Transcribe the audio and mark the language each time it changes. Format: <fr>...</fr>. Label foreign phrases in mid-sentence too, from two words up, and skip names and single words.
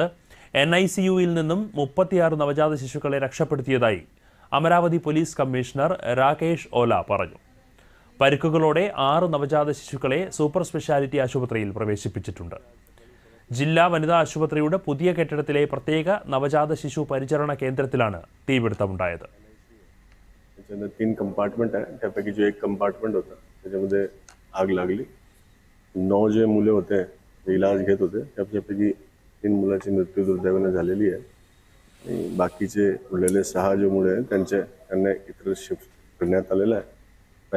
<ml>NICUയിൽ നിന്നും 36 നവജാത ശിശുക്കളെ രക്ഷപ്പെടുത്തിയതായി അമരാവതി പോലീസ് കമ്മീഷണർ രാകേഷ് ഓല പറഞ്ഞു. പരിക്കുകളോടെ 6 നവജാത ശിശുക്കളെ സൂപ്പർ സ്പെഷ്യാലിറ്റി ആശുപത്രിയിൽ പ്രവേശിപ്പിച്ചിട്ടുണ്ട്. ജില്ലാ വനിതാ ആശുപത്രിയുടെ പുതിയ കെട്ടിടത്തിലെ പ്രത്യേക നവജാത ശിശു പരിചരണ കേന്ദ്രത്തിലാണ് തീപിടുത്തമുണ്ടായത്.</ml> <mr>3 कंपार्टमेंट आहे. त्यापैकी जो एक कंपार्टमेंट होता त्याच्यामध्ये आग लागली. 9 जे मुले होते ते इलाज घेत होते. त्यापैकी 3 मुलांची मृत्यू दुर्दैवाने झालेली आहे. बाकीचे उरलेले 6 जे मुले आहेत त्यांना इतर शिफ्ट करण्यात आलेलं आहे.</mr>